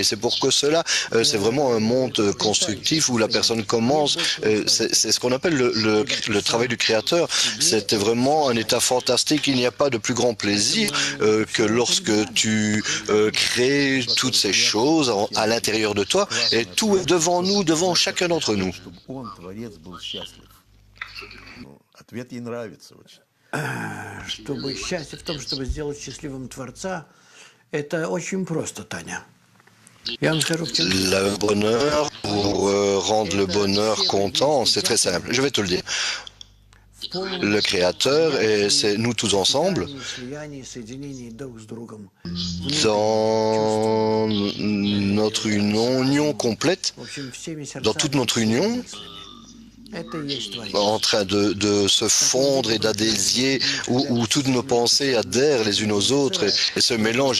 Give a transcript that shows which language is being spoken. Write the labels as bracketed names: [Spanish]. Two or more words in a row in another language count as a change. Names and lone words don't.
[French] C'est pour que cela, c'est vraiment un monde constructif où la personne commence, c'est ce qu'on appelle le travail du créateur. C'était vraiment un état fantastique. Il n'y a pas de plus grand plaisir que lorsque tu crées toutes ces choses à l'intérieur de toi, et tout est devant nous, devant chacun d'entre nous. [Russian] Чтобы счастье в том, чтобы сделать счастливым Творца, это очень просто, Таня. [French] Le bonheur, pour rendre le bonheur content, c'est très simple. Je vais te le dire. Le Créateur, et c'est nous tous ensemble, dans notre union complète, dans toute notre union, en train de se fondre et d'adhésier, où toutes nos pensées adhèrent les unes aux autres et se mélangent.